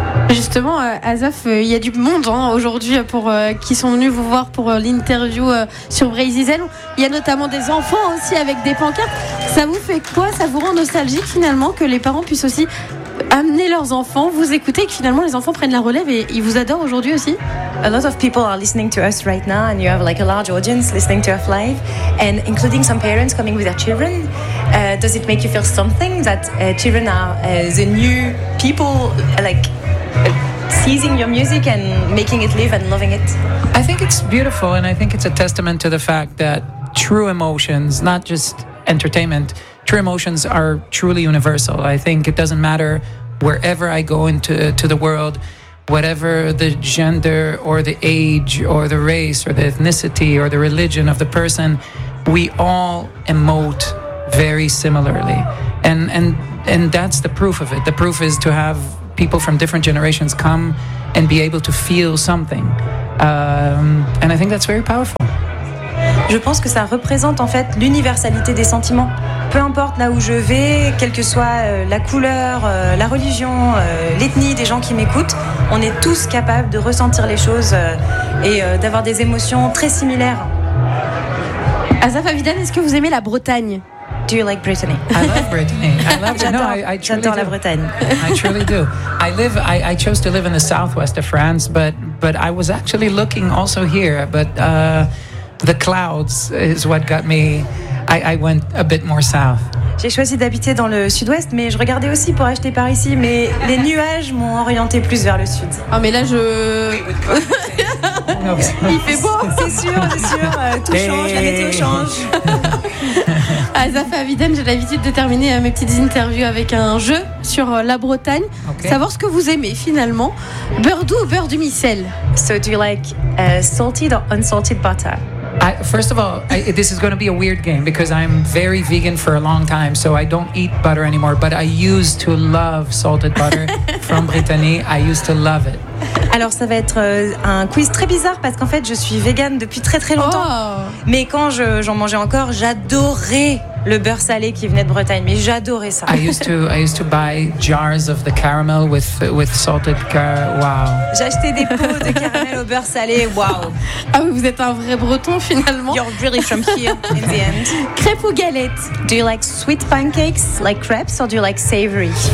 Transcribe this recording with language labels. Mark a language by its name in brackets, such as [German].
[French] Justement, Asaf, il y a du monde hein, aujourd'hui qui sont venus vous voir pour l'interview sur Brazizel. Il y a notamment des enfants aussi avec des pancartes. Ça vous fait quoi ? Ça vous rend nostalgique finalement que les parents puissent aussi amener leurs enfants, vous écouter et que finalement les enfants prennent la relève et ils vous adorent aujourd'hui aussi ? [English] A lot of people are listening to us right now and you have like a large audience listening to us live and including some parents coming with their children. Does it make you feel something that children are the new people like seizing your music and making it live and loving it? I think it's beautiful and I think it's a testament to the fact that true emotions, not just entertainment, true emotions are truly universal. I think it doesn't matter wherever I go into the world, whatever the gender or the age or the race or the ethnicity or the religion of the person, we all emote very similarly. And that's the proof of it. The proof is to have people from different generations come and be able to feel something. And I think that's very powerful. [French] Je pense que ça représente en fait l'universalité des sentiments. Peu importe là où je vais, quelle que soit la couleur, la religion, l'ethnie des gens qui m'écoutent, on est tous capables de ressentir les choses et d'avoir des émotions très similaires. Asaf Avidan, est-ce que vous aimez la Bretagne? [English] Do you like Brittany? I love Brittany. [French] J'adore la Bretagne. [English] I truly do. I chose to live in the southwest of France, but I was actually looking also here, but the clouds is what got me. I went a bit more south. [French] J'ai choisi d'habiter dans le sud-ouest, mais je regardais aussi pour acheter par ici, mais les nuages m'ont orienté plus vers le sud. Ah, mais là, je... Il fait beau, c'est sûr. Tout change, la météo change. Asaf Avidan, j'ai l'habitude de terminer mes petites interviews avec un jeu sur la Bretagne. Okay. Savoir ce que vous aimez finalement. Beurre doux ou beurre du micel? [English] So do you like salted or unsalted butter? First of all, this is going to be a weird game because I'm very vegan for a long time, so I don't eat butter anymore. But I used to love salted butter from Brittany. I used to love it. [French] Alors ça va être un quiz très bizarre parce qu'en fait je suis vegan depuis très très longtemps. Oh. Mais quand j'en mangeais encore, j'adorais le beurre salé qui venait de Bretagne. Mais j'adorais ça. [English] I used to buy jars of the caramel with salted caramel. Wow. [French] J'achetais des pots de caramel au beurre salé. Wow. Ah oui, vous êtes un vrai breton finalement. [English] You're really from here in the end. [French] Crêpe ou galette? [English] Do you like sweet pancakes like crepes or do you like savory?